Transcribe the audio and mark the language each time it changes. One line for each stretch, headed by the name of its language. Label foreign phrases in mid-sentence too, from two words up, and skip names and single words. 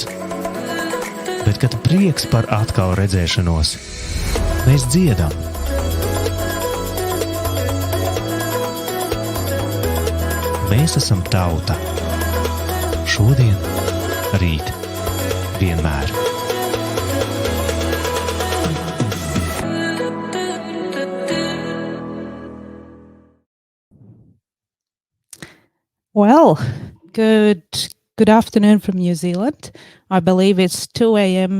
Latvian: Bet kad prieks par atkal redzēšanos, mēs dziedam. Mēs esam tauta. Šodien, rīt, vienmēr.
English: Well, good afternoon from New Zealand. I believe it's 2 a.m.